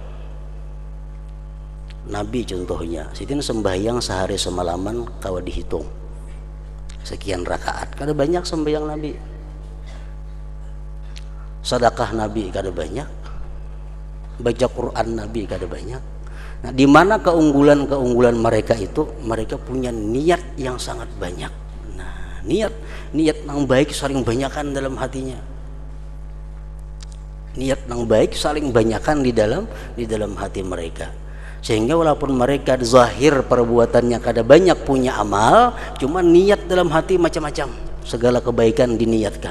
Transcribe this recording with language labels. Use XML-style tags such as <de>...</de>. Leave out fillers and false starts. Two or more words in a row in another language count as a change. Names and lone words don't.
<id>Nabi contohnya, sitin sembahyang sehari semalaman kawa dihitung sekian rakaat,</id> <bjn>kada banyak sembahyang Nabi. Sedekah Nabi kada banyak, baca Quran Nabi kada banyak.</bjn> <id>Nah, di mana keunggulan mereka itu? Mereka punya niat yang sangat banyak. Niat yang baik saling banyakan dalam hatinya. Niat yang baik saling banyakan di dalam hati mereka. Sehingga walaupun mereka zahir perbuatannya kada banyak punya amal, cuma niat dalam hati macam-macam, segala kebaikan diniatkan.</id>